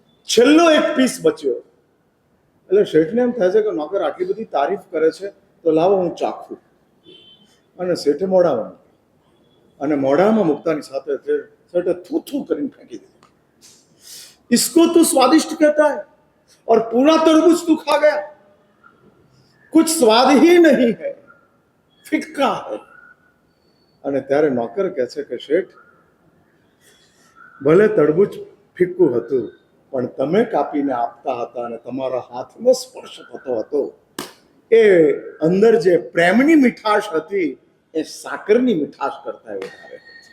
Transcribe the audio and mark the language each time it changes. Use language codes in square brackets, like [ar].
[gu] છેલ્લો એક પીસ બચ્યો એટલે શેઠને એમ થાય છે કે નોકર આટલી બધી તારીફ કરે છે તો લાવો હું ચાખું. અને શેઠે મોઢામાં મૂકી અને મોઢામાં મૂકતાની સાથે શેઠે થૂ થૂ કરીને ફેંકી દીધું. [hi] इसको तू स्वादिष्ट कहता है और पूरा तरबूज तू खा गया, कुछ स्वाद ही नहीं है, फिक्का है. [gu] અને ત્યારે નોકર કહે છે કે શેઠ, ભલે તરબૂચ ફિક્કું હતું પણ તમે કાપીને આપતા હતા અને તમારા હાથનો સ્પર્શ થતો હતો, એ અંદર જે પ્રેમની મીઠાશ હતી એ સાકરની મીઠાશ કરતા વધારે હતી.